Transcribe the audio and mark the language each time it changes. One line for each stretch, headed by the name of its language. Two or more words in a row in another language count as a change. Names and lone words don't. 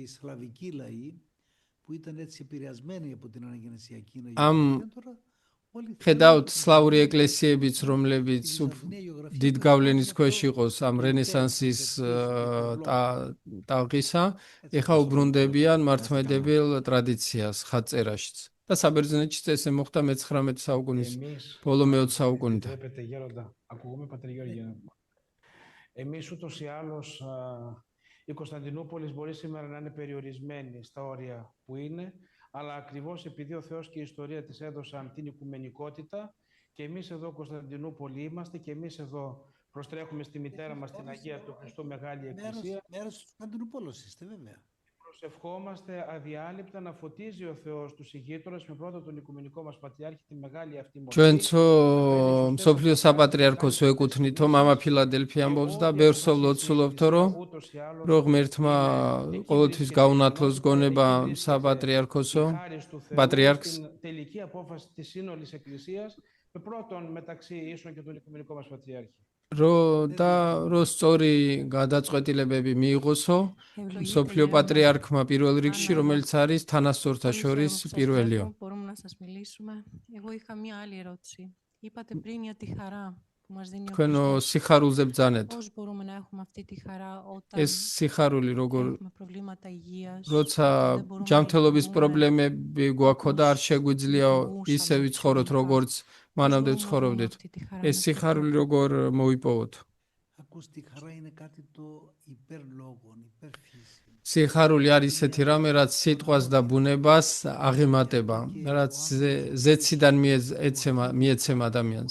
Georgian: ამ ხედავთ სლავური ეკლესიებიც, რომლებიც დიდ გავლენის ქვეშ იყოს ამ რენესანსის ტალღისა, ეხლა უბრუნდებიან მართლმადიდებელ ტრადიციას ხატწერაშიც. და საბერძნეთშიც ესე მოხდა მე-19 საუკუნის ბოლო მე-20 საუკუნიდან.
Greek: Εμείς ούτως ή άλλως η Κωνσταντινούπολης μπορεί σήμερα να είναι περιορισμένη στα όρια που είναι, αλλά ακριβώς επειδή ο Θεός και η ιστορία της έδωσαν την οικουμενικότητα και εμείς εδώ Κωνσταντινούπολη είμαστε και εμείς εδώ προστρέχουμε στη μητέρα μας την Αγία του Χριστού Μεγάλη Εκκλησία. Μέρος του Κωνσταντινούπολης είστε βέβαια. Προσευχόμαστε αδιάλειπτα να φωτίζει ο Θεός τους ηγείτονες με πρώτο τον οικουμενικό μας πατριάρχη τη μεγάλη αυτή μορφή.
Georgian: ჩვენცო მსოფლიო საპატრიარქოს ვეკუთვნითო მამა ფილადელფი ამბობს და ბევრს ლოცულობთო რომ ღმერთმა ყოველთვის გაუნათლოს გონება საპატრიარქოსო პატრიარქს
Greek: τελική απόφαση της σύνολης εκκλησίας με πρώτον μεταξύ ίσων και τον οικουμενικό μας πατριάρχη.
Georgian: რო სწორი გადაწყვეტილებები მიიღოსო მსოფლიო პატრიარქმა პირველ რიგში, რომელიც არის თანასწორთა შორის პირველიო.
Greek: Μπορούμε να σας μιλήσουμε. Εγώ είχα μία άλλη ερώτηση. Είπατε πριν για τη χαρά που μας δίνει ο Χριστός.
Georgian: სიხარულზე ბრძანეთ.
Greek: Πώς μπορούμε να έχουμε αυτή τη χαρά όταν
Georgian: ეს სიხარული როგორ
Greek: έχουμε προβλήματα υγείας,
Georgian: როცა ჯანმრთელობის პრობლემები გვაქოდა, არ შეგვიძლია ისე ვიცხოვროთ, როგორც მანამდე ცხოვრობდით. ეს სიხარული როგორ მოიპოვოთ? სიხარული არის ისეთი რამე, რაც სიტყვას და ბუნებას აღემატება, რაც ზეციდან მიეცემა ადამიანს.